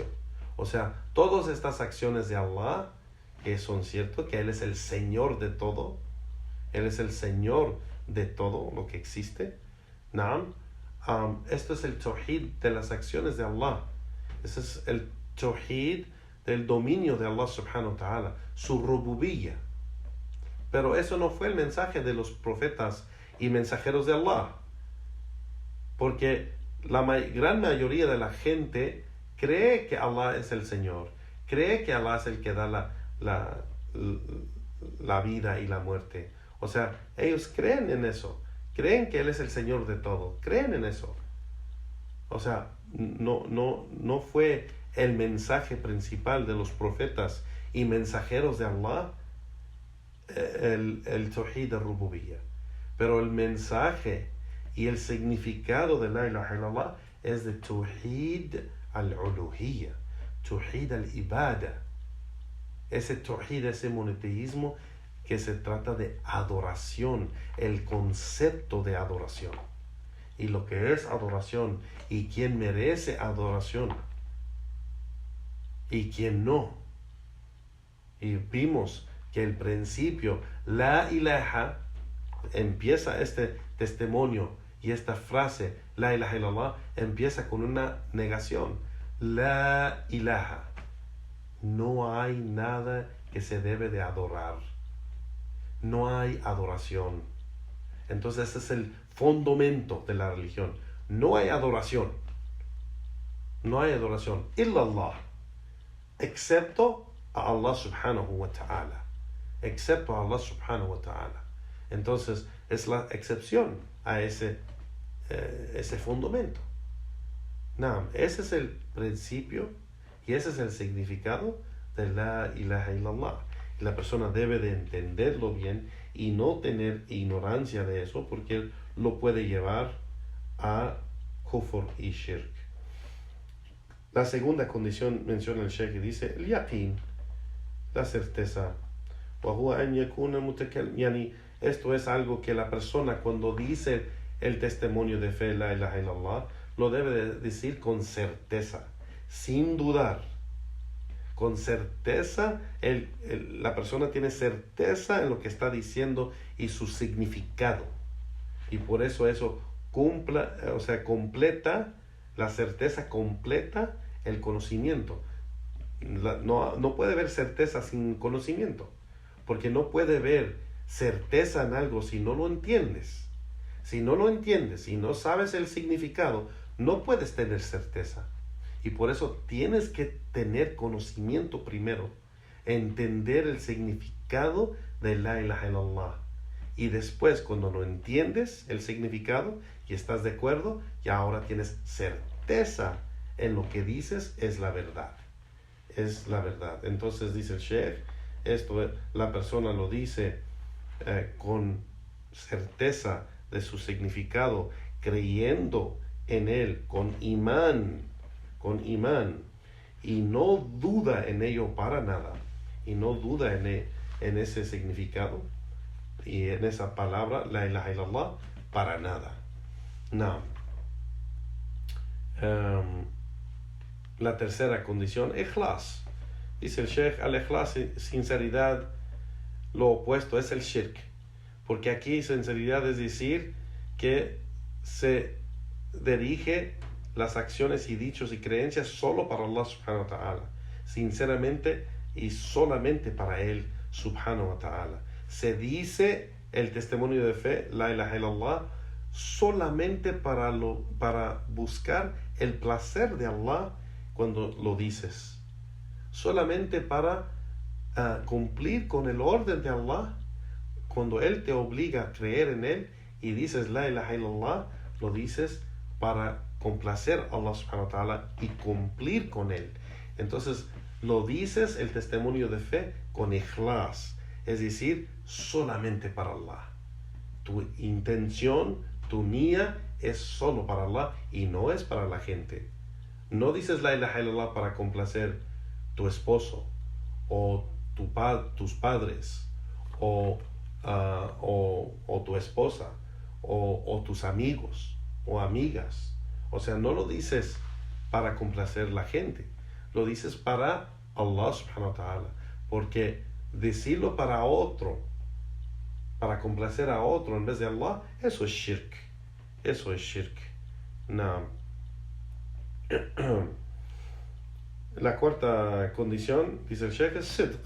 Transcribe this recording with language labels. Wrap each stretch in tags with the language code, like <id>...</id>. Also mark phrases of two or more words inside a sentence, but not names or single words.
<es>O sea, todas estas acciones de Allah, que son ciertas, que Él es el Señor de todo, Él es el Señor de todo lo que existe. Naam. Esto es el tawhid de las acciones de Allah. Ese es el tawhid del dominio de Allah</es> <ar>سبحانه وتعالى,</ar> <es>su rububiyyah. Pero eso no fue el mensaje de los profetas y mensajeros de Allah, porque la gran mayoría de la gente cree que Allah es el Señor, cree que Allah es el que da la vida y la muerte. O sea, ellos creen en eso, creen que Él es el Señor de todo, creen en eso. O sea, no fue el mensaje principal de los profetas y mensajeros de Allah el</es> <ar>توحيد الربوبية.</ar> <es>Pero el mensaje y el significado de</es> <ar>لا إله إلا الله</ar> <es>es de</es> <ar>توحيد الألوهية، توحيد العبادة.</ar> <es>Ese Tawhid, ese monoteísmo que se trata de adoración, el concepto de adoración. Y lo que es adoración, y quién merece adoración, y quién no. Y vimos que el principio,</es> <ar>لا إله,</ar> <es>empieza este testimonio y esta frase,</es> <ar>لا إله إلا الله,</ar> <es>empieza con una negación.</es> <ar>لا إله.</ar> <es>No hay nada que se debe de adorar. No hay adoración. Entonces ese es el fundamento de la religión. No hay adoración. No hay adoración. Illallah. Excepto a Allah</es> <ar>سبحانه وتعالى.</ar> <es>Excepto a Allah</es> <ar>سبحانه وتعالى.</ar> <es>Entonces es la excepción a ese fundamento. Ese es el principio y ese es el significado de</es> <ar>لا إله إلا الله.</ar> <es>Y la persona debe de entenderlo bien y no tener ignorancia de eso, porque lo puede llevar a kufr y shirk. La segunda condición menciona el Sheikh y dice el yaqin, la certeza. Esto es algo que la persona cuando dice el testimonio de fe,</es> <ar>لا إله إلا الله,</ar> <es>lo debe de decir con certeza, sin dudar. Con certeza, la persona tiene certeza en lo que está diciendo y su significado. Y por eso completa, la certeza completa el conocimiento. No puede haber certeza sin conocimiento, porque no puede haber certeza en algo si no lo entiendes. Si no lo entiendes, si no sabes el significado, no puedes tener certeza. Y por eso tienes que tener conocimiento primero, entender el significado de</es> <ar>لا إله إلا الله.</ar> <es>Y después, cuando lo entiendes el significado y estás de acuerdo, ya ahora tienes certeza en lo que dices es la verdad. Es la verdad. Entonces dice el Sheikh, esto la persona lo dice con certeza de su significado, creyendo en él, con imán, y no duda en ello para nada, y no duda en ese significado y en esa palabra,</es> <ar>لا إله إلا الله,</ar> <es>para nada. No. La tercera condición, ikhlas. Dice el Sheikh,</es> <ar>الإخلاص,</ar> <es>sinceridad, lo opuesto es el shirk. Porque aquí sinceridad es decir que se dirige las acciones y dichos y creencias solo para Allah</es> <ar>سبحانه وتعالى.</ar> <es>Sinceramente y solamente para Él</es> <ar>سبحانه وتعالى.</ar> <es>Se dice el testimonio de fe,</es> <ar>لا إله إلا الله,</ar> <es>solamente para buscar el placer de Allah cuando lo dices. Solamente para cumplir con el orden de Allah. Cuando Él te obliga a creer en Él y dices</es> <ar>لا إله إلا الله,</ar> <es>lo dices para complacer a Allah</es> <ar>سبحانه وتعالى</ar> <es>y cumplir con Él. Entonces lo dices el testimonio de fe con ikhlas, es decir, solamente para Allah. Tu intención, tu niyya es solo para Allah y no es para la gente. No dices</es> <ar>لا إله إلا الله</ar> <es>para complacer tu esposo o tus padres o tu esposa o tus amigos o amigas. O sea, no lo dices para complacer la gente, lo dices para Allah</es> <ar>سبحانه وتعالى,</ar> <es>porque decirlo para otro, para complacer a otro en vez de Allah, eso es shirk. No. La cuarta condición, dice el Sheikh, es sidq.</es>